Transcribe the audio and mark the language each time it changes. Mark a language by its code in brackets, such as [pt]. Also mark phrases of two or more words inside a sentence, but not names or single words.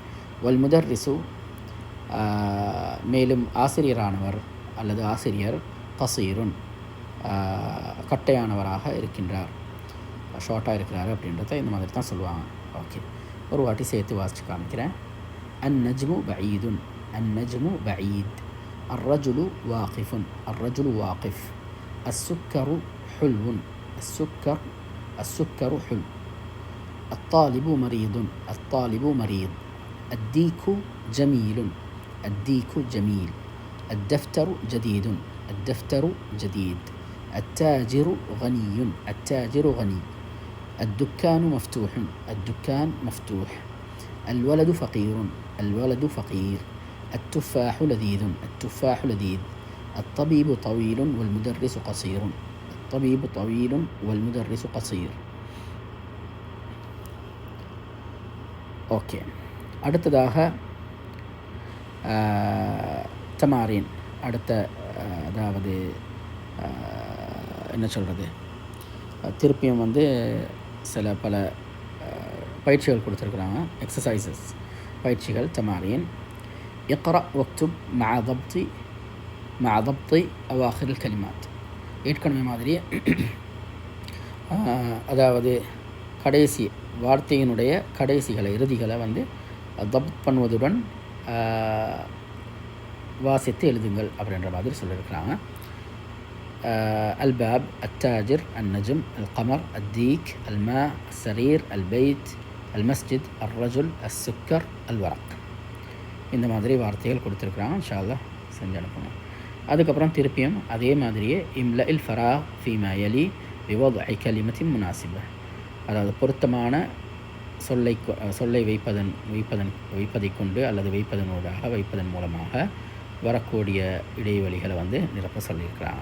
[ar] والمدرس [ta] மேலும் ஆசிரியரானவர் அல்லது ஆசிரியர் கசீருன் கட்டையானவராக இருக்கின்றார், ஷார்ட்டாக இருக்கிறார் அப்படின்றத இந்த மாதிரி தான் சொல்லுவாங்க. ஓகே, ஒரு வாட்டி சேர்த்து வாசித்து காமிக்கிறேன். [ar] النجم بعيد النجم بعيد. الرجل واقف الرجل واقف. السكر حلو السكر حلو. الطالب مريض الطالب مريض. الديك جميل الديك جميل. الدفتر جديد الدفتر جديد. التاجر غني التاجر غني. الدكان مفتوح الدكان مفتوح. الولد فقير الولد فقير. التفاح لذيذ التفاح لذيذ. الطبيب طويل والمدرس قصير الطبيب طويل والمدرس قصير. [ta] ஓகே, அடுத்ததாக தமாரீன், அடுத்த அதாவது என்ன சொல்கிறது, திருப்பியும் வந்து சில பல பயிற்சிகள் கொடுத்துருக்குறாங்க, எக்ஸசைசஸ் பயிற்சிகள். தமாரீன். [ar] اقرأ واكتب مع ضبط أواخر الكلمات. [ta] ஏற்கனவே மாதிரி அதாவது கடைசி வார்த்தையினுடைய கடைசிகளை இறுதிகளை வந்து தப்த் பண்ணுவதுடன் வாசித்து எழுதுங்கள் அப்படின்ற மாதிரி சொல்லியிருக்கிறாங்க. [ar] الباب التاجر النجم القمر الديك الماء السرير البيت المسجد الرجل السكر الورق. [ta] இந்த மாதிரி வார்த்தைகள் கொடுத்துருக்குறாங்க. [ar] إن شاء الله [ta] செஞ்சு அனுப்பணும். அதுக்கப்புறம் திருப்பியும் அதே மாதிரியே [ar] املأ الفراغ فيما يلي بوضع كلمة مناسبة, [ta] அதாவது பொருத்தமான சொல்லை வைப்பதை கொண்டு அல்லது வைப்பதன் மூலமாக வரக்கூடிய இடைவெளிகளை வந்து நிரப்ப சொல்லியிருக்கிறாங்க.